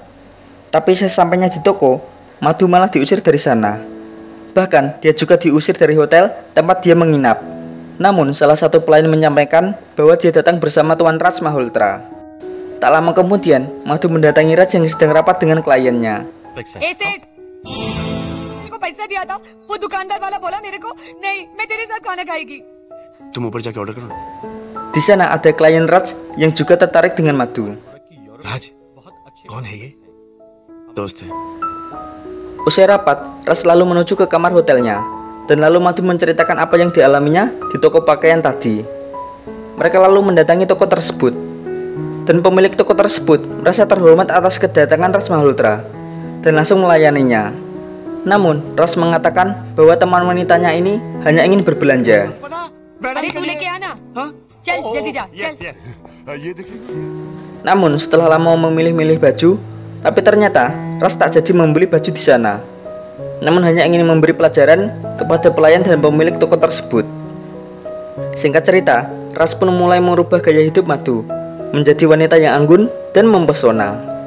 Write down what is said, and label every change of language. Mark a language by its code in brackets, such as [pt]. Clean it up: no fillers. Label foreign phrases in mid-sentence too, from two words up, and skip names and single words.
[id] Tapi sesampainya di toko, Madhu malah diusir dari sana. Bahkan dia juga diusir dari hotel tempat dia menginap. Namun salah satu pelayan menyampaikan bahwa dia datang bersama Tuan Raj Malhotra. Tak lama kemudian, Madhu mendatangi Raj yang sedang rapat dengan kliennya. [hi] सेठ, मेरे को पैसा दिया था, वो दुकानदार वाला बोला मेरे को नहीं, मैं तेरे साथ खाना खाएगी. तुम ऊपर जाके ऑर्डर करो. [id] Di sana ada klien Raj yang juga tertarik dengan Madhu. [hi] राज, कौन है ये? दोस्त है. [id] Usai rapat, Raj lalu menuju ke kamar hotelnya, dan lalu Madhu menceritakan apa yang dialaminya di toko pakaian tadi. Mereka lalu mendatangi toko tersebut, dan pemilik toko tersebut merasa terhormat atas kedatangan Raj Malhotra dan langsung melayaninya. Namun, Raj mengatakan bahwa teman wanitanya ini hanya ingin berbelanja. [hi] अरे तू लेके आना. चल जल्दी जा. चल. [id] Namun, setelah lama memilih-milih baju, tapi ternyata Raj tak jadi membeli baju di sana. Namun hanya ingin memberi pelajaran kepada pelayan dan pemilik toko tersebut. Singkat cerita, Raj pun mulai merubah gaya hidup Madhu menjadi wanita yang anggun dan mempesona.